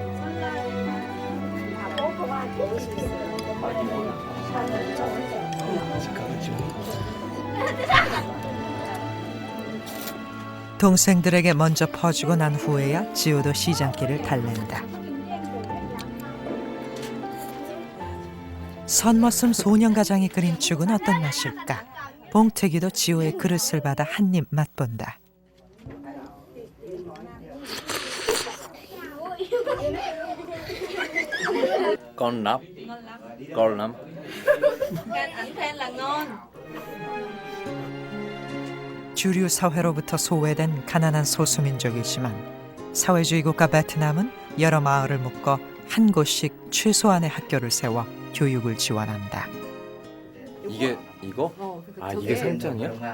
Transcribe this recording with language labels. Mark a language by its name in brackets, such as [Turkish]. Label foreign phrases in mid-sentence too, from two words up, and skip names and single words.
[Korean] 동생들에게 먼저 퍼주고 난 후에야 지호도 시장길을 달랜다. 선머슴 소년가장이 끓인 죽은 어떤 맛일까? 봉태기도 지호의 그릇을 받아 한 입 맛본다. [Vietnamese] Con lắm. Con lắm. Ảnh khen là ngon. [Korean] 주류 사회로부터 소외된 가난한 소수민족이지만 사회주의 국가 베트남은 여러 마을을 묶어 한 곳씩 최소한의 학교를 세워 교육을 지원한다. 이게 이거? 아, 이게 상장이야?